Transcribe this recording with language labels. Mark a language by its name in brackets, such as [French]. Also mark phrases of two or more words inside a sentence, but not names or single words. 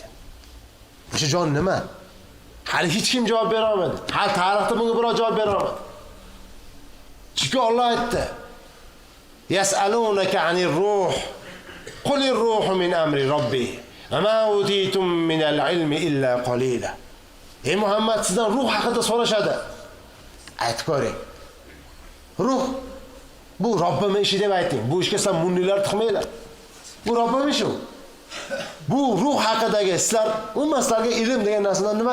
[Uzbek] Shu jon nima? Hali hech kim javob bera olmadi. Hali tarixda bunga biror javob bera olmadi. Chunki Alloh aytdi: [Arabic] "يسألونك عن الروح. قل الروح من أمر ربي. وما أوتيتم من العلم إلا قليلا." [Uzbek] Ey Muhammad, sizdan ruh haqida so'rashadi. Aytib ko'ring. Ruh bu Robbim ishi deb ayting. Bu ishga sizlar munnilar tiqmanglar. Bu Robbim ishi. Bu ruh haqidagi sizlar ummaslarga ilm degan narsadan nima?